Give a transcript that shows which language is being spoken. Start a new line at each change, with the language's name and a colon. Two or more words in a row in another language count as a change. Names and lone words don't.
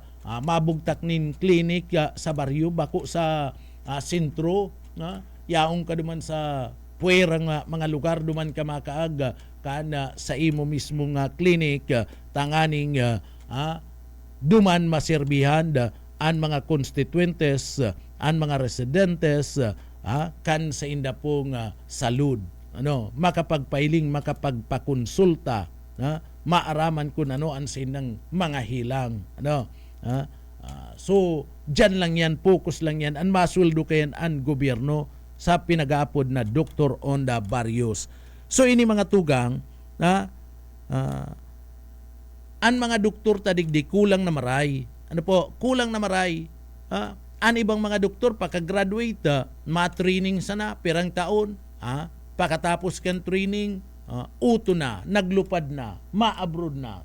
Bikol: mabugtak nin klinik sa baryo, bako sa sentro, yaong ka duman sa puwerang mga lugar, duman ka makaag, kana sa imo mismong klinik, tanganing duman maserbihan ang mga constituentes, ang mga residentes, kan sa inda pong salud, makapagpailing, makapagpakonsulta, maaraman kung ano ang sa indang mga hilang, so dyan lang yan, focus lang yan, ang masweldo kayan ang gobyerno sa pinag-aapod na Doctor on the Barrios. So ini mga tugang ang mga doktor tadigdi kulang na maray, kulang na maray, ang ibang mga doktor pagka-graduate, ma-training sana pirang taon, pagkatapos kan training, uto na, naglupad na, ma-abroad na.